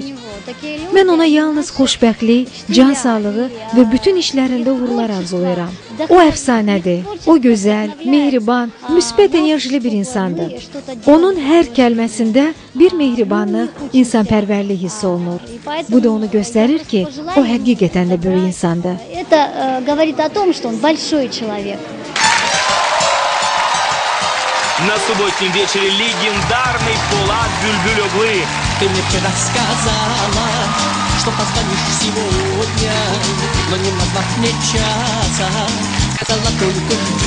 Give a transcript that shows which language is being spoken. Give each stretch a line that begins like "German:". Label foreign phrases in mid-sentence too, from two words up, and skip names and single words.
Azerbaijani: Mən ona yalnız xoşbəxtlik, can sağlığı və bütün işlərində uğurlar arzulayıram. O əfsanədir, o gözəl, mehriban, müsbət enerjili bir insandır. Onun hər kəlməsində bir mehribanlıq, insanpərvərlik hiss olunur. Bu da onu göstərir ki, o həqiqətən də böyük insandır.
Russian: Это говорит о том, что он большой человек. На субботнем вечере легендарный Полад Бюльбюль-Оглы. Ты мне вчера сказала, что позвонишь сегодня, но не назвав мне часа, сказала только жди.